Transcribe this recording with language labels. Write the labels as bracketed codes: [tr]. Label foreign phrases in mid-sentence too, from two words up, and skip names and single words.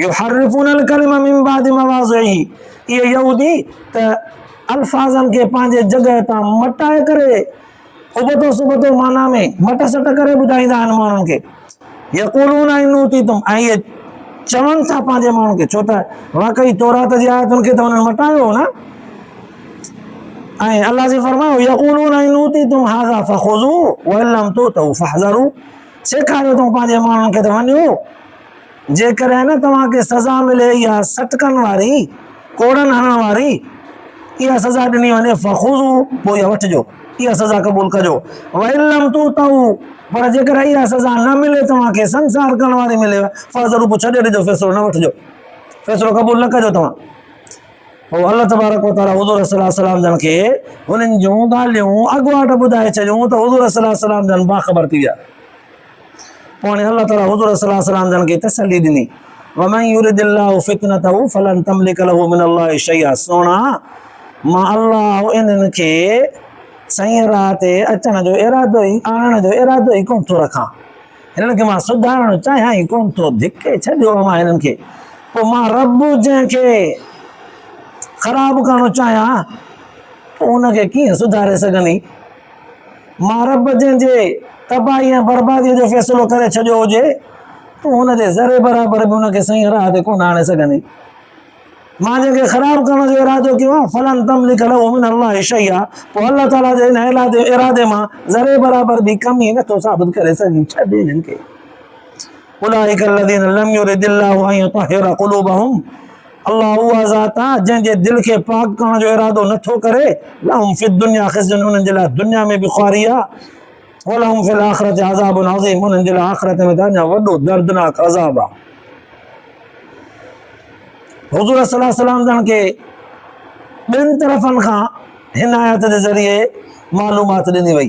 [ar] يحرفون الكلم من بعد مواضعه, [sd] इहे यहूदी त अल्फाज़नि खे पंहिंजे जॻह तां मटाए करे उबतो सुबतो माना में मट सट करे ॿुधाईंदा आहिनि माण्हुनि खे। [ar] يقولون إن أوتيتم, [sd] ऐं इहे चवनि था पंहिंजे माण्हुनि खे, छो त वाक़ई तौरात जी आयतुनि खे त उन्हनि मटायो हो न। ऐं अल्लाह जी फरमायो [ar] يقولون إن أوتيتم هذا فخذوه وإن لم تؤتوه فاحذروا, [sd] सेखारियो अथऊं पंहिंजे माण्हुनि खे त वञो, जेकॾहिं न तव्हांखे सज़ा मिले इहा सटकनि वारी, कोड़नि हणण वारी, इहा सज़ा ॾिनी वञे फ़ख़ुज़ू, पोइ इहा वठिजो, इहा सज़ा क़बूल कजो। [ar] وإن لم تؤتوه, [sd] पर जेकर इहा सज़ा न मिले तव्हांखे, संसार करण वारी मिले, फ़हज़रू, पोइ छॾे ॾिजो, फ़ैसिलो न वठिजो, फ़ैसिलो क़बूल न कजो तव्हां। पोइ [ar] الله تبارك وتعالى [sd] हुज़ूर [ar] صلى الله عليه وسلم [sd] जन खे उन्हनि जूं ॻाल्हियूं अॻुवाट ॿुधाए छॾियूं त हुज़ूर [ar] صلى الله عليه وسلم [sd] जन बाख़बर थी विया। पोइ हाणे अल्लाह ताला हुज़ूर [ar] صلى الله عليه وسلم [sd] जन खे तसल्ली ॾिनी, [ar] ومن يرد الله فتنته فلن تملك له من الله شيئا, [sd] सोना मां अल्लाह इन्हनि खे सही राह ते अचण जो इरादो ई, आणण जो इरादो ई कोन थो रखां, हिननि खे मां सुधारणु चाहियां ई कोन थो, धिके छॾियो मां हिननि खे। पोइ मां रब जंहिंखे ख़राबु करणु चाहियां पोइ उनखे कीअं सुधारे सघंदी। मां रब जंहिंजे तबाही ऐं बर्बादीअ जो फ़ैसिलो करे छॾियो हुजे तूं हुनजे ज़रे बराबरि बि हुनखे सही राह ते कोन आणे सघंदी। मां जंहिंखे ख़राबु करण जो इरादो कयो आहे [ar] فلن تملك له من الله شيئا, [sd] पोइ अल्लाह ताला जे हिन इरादे मां ज़रे बराबरि बि कमी नथो साबित करे सघी, छॾ हिननि खे। [ar] أولئك الذين لم يرد الله أن يطهر قلوبهم, [sd] अल्लाह उहा ज़ात आहे जंहिंजे दिलि खे पाक करण जो इरादो नथो करे, [ar] لهم في الدنيا خزي, [sd] उन्हनि जे लाइ दुनिया में बि ख़्वारी आहे, [ar] ولهم في الآخرة عذاب عظيم, [sd] उन्हनि जे लाइ आख़िरत में त अञा वॾो दर्दनाक अज़ाब आहे। हुज़ूर [ar] صلى الله عليه وسلم [sd] जन खे ॿिनि तरफ़नि खां हिन आयत जे ज़रिए मालूमात ॾिनी वई।